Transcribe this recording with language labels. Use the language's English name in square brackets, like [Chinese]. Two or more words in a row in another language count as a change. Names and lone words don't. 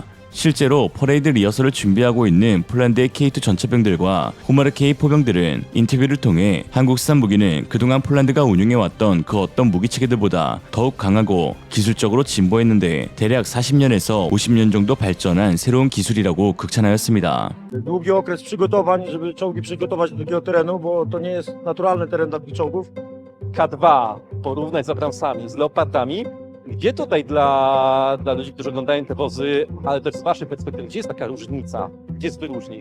[Korean] 실제로 퍼레이드 리허설을 준비하고 있는 폴란드의 K2 전차병들과 호마르 K 포병들은 인터뷰를 통해 한국산 무기는 그동안 폴란드가 운용해왔던 그 어떤 무기 체계들보다 더욱 강하고 기술적으로 진보했는데 대략 40년에서 50년 정도 발전한 새로운 기술이라고 극찬하였습니다. [Polish] Długi okres przygotowań, żeby czołgi przygotować do takiego terenu, bo to nie jest naturalny teren dla tych czołgów. K2 porównać z Abramsami, z Leopardami, gdzie tutaj dla ludzi, którzy oglądają te wozy, ale też z waszej perspektywy, gdzie jest taka różnica, gdzie jest wyróżnik?